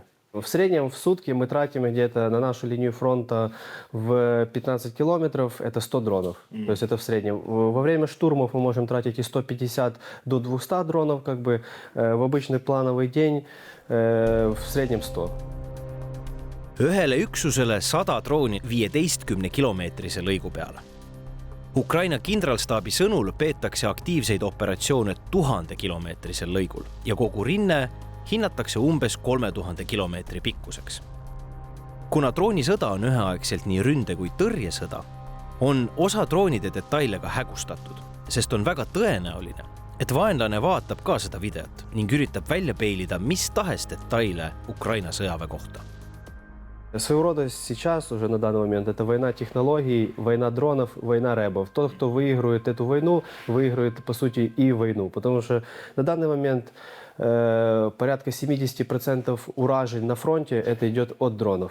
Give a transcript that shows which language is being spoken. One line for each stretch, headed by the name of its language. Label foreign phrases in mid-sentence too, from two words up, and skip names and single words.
Russian: В среднем в сутки мы тратим где-то на нашу линию фронта в 15 километров, это 100 дронов. То есть это в среднем. Во время штурмов мы можем тратить и 150 до 200 дронов, в обычный плановый день в среднем 100.
Estonian: Ühele üksusele 100 drooni 15-kilomeetrise lõigu peale. Ukraina kindralstaabi sõnul peetakse aktiivseid operatsioone 1000-kilomeetrisel lõigul ja kogu rinne hinnatakse umbes 3000 kilomeetri pikkuseks. Kuna droonisõda on üheaegselt nii ründe kui tõrjesõda, on osa droonide detaile ka hägustatud, sest on väga tõenäoline, et vaenlane vaatab ka seda videot ning üritab välja peilida mis tahes detaile Ukraina sõjaväe kohta.
Russian: Своего рода сейчас уже на данный момент это война технологий, война дронов, война рэбов. Тот, кто выигрывает эту войну, выигрывает по сути и войну. Потому что на данный момент порядка 70% уражень на фронте это идет от дронов.